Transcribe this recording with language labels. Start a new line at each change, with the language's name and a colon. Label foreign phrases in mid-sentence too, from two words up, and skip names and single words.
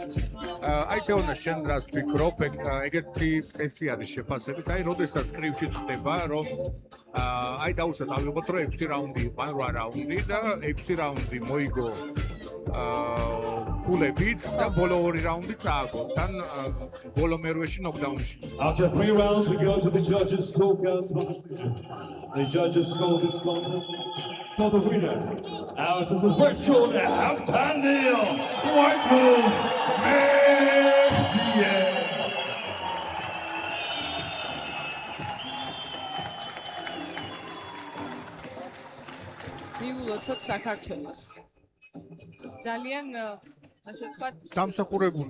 Georgian: აი თეონა შენ რას ფიქრობ ეგეთი წესი არის შეფასებით აი როდესაც კრივში ხდება რომ აი დაუშვათ ავიღოთ რომ 6 რაუნდი იყო ან 8 რაუნდი და 6 რაუნდი მოიგო ქულებით და ბოლო 2 რაუნდი წააგო თან ბოლო მერვეში ნოკდაუნში
English: After 3 rounds, we go to the judges' scorecards for decision. The judges score this contest for the winner. Out of the first corner, half-time deal, White Wolf, Meftiyev.
Georgian: მივულოცოთ საქართველოს ძალიან ასე ვთქვათ დამსახურებული